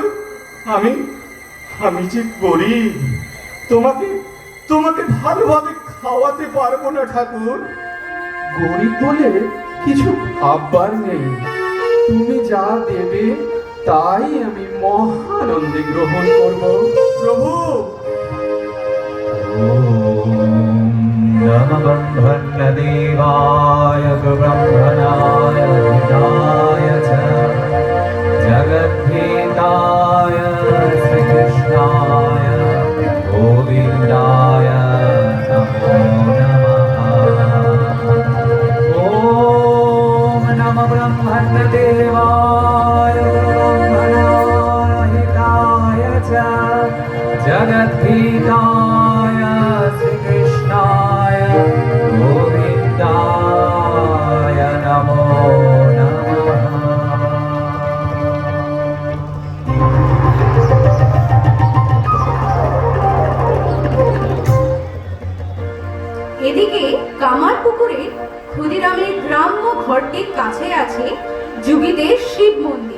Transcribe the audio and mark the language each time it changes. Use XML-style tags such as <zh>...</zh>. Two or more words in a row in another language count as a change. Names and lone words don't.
<bn>আমি যে গরিব, তোমাকে ভালোভাবে খাওয়াতে পারবো না ঠাকুর। গরিব বলে কিছু ভাববার নেই, তুমি যা দেবে তাই আমি মহানন্দে গ্রহণ করব। প্রভু,</bn> <sa>ब्रह्मदेवाय ब्रह्मणाय हिताय च जगद्धिताय श्रीकृष्णाय गोविन्दाय नमो नमः। ॐ नमः ब्रह्मदेवाय ब्रह्मणाय हिताय च जगद्धिताय श्रीकृष्णाय गोविन्दाय नमो नमः।</sa> <bn>এদিকে কামারপুকুরে ক্ষুদিরামের গ্রাম্য ঘরটির কাছে আছে যুগীদের শিব মন্দির।</bn>